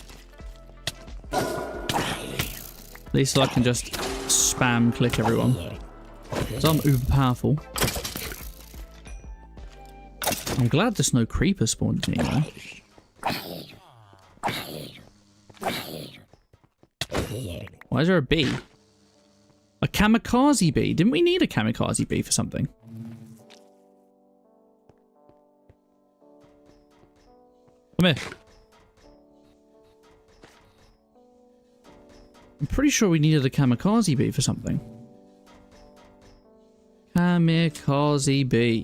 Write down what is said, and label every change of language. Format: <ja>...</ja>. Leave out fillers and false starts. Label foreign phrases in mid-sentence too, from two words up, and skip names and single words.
<en>At least I can just spam click everyone. So I'm uber powerful. I'm glad there's no creeper spawned anywhere. Why is there a bee? A kamikaze bee? Didn't we need a kamikaze bee for something? Come here. I'm pretty sure we needed a kamikaze bee for something. Kamikaze bee.</en>